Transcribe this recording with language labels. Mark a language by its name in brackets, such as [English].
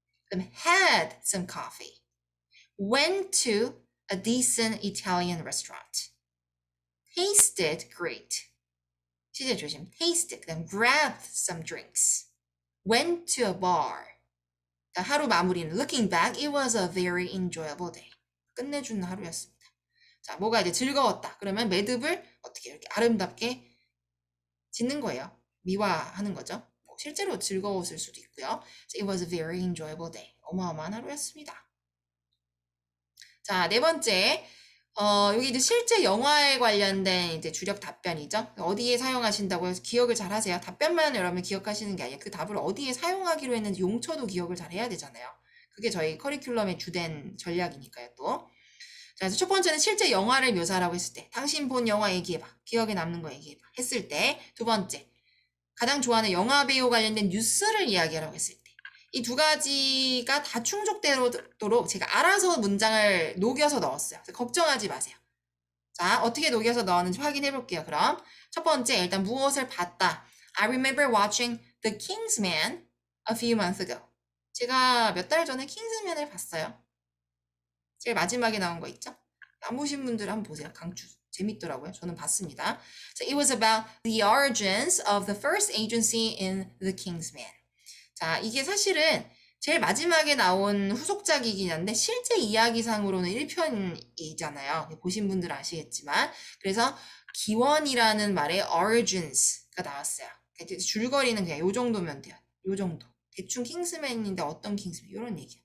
[Korean] 그다음 [English] had some coffee. Went to a decent Italian restaurant. Tasted great. [Korean] 시제 조심. [English] Tasted. 그다음 grabbed some drinks. Went to a bar. [Korean] 하루 마무리는 [English] looking back, it was a very enjoyable day. [Korean] 끝내주는 하루였습니다. 자, 뭐가 이제 즐거웠다. 그러면 매듭을 어떻게 이렇게 아름답게 짓는 거예요. 미화하는 거죠. 뭐 실제로 즐거웠을 수도 있고요. [English] So it was a very enjoyable day. [Korean] 어마어마한 하루였습니다. 자, 네 번째. 여기 이제 실제 영화에 관련된 이제 주력 답변이죠. 어디에 사용하신다고 해서 기억을 잘 하세요. 답변만 여러분 기억하시는 게 아니라 그 답을 어디에 사용하기로 했는지 용처도 기억을 잘 해야 되잖아요. 그게 저희 커리큘럼의 주된 전략이니까요, 또. 자, 그래서 첫 번째는 실제 영화를 묘사하라고 했을 때, 당신 본 영화 얘기해봐. 기억에 남는 거 얘기해봐. 했을 때, 두 번째, 가장 좋아하는 영화 배우 관련된 뉴스를 이야기하라고 했을 때, 이 두 가지가 다 충족되도록 제가 알아서 문장을 녹여서 넣었어요. 그래서 걱정하지 마세요. 자, 어떻게 녹여서 넣었는지 확인해 볼게요. 그럼 첫 번째, 일단 무엇을 봤다. [English] I remember watching The Kingsman a few months ago. [Korean] 제가 몇 달 전에 킹스맨을 봤어요. 제일 마지막에 나온 거 있죠? 안 보신 분들 한번 보세요. 강추. 재밌더라고요. 저는 봤습니다. [English] So it was about the origins of the first agency in The Kingsman. [Korean] 자, 이게 사실은 제일 마지막에 나온 후속작이긴 한데 실제 이야기상으로는 1편이잖아요. 보신 분들은 아시겠지만. 그래서 기원이라는 말에 origins가 나왔어요. 줄거리는 그냥 요 정도면 돼요. 요 정도. 대충 킹스맨인데 어떤 킹스맨? 이런 얘기야.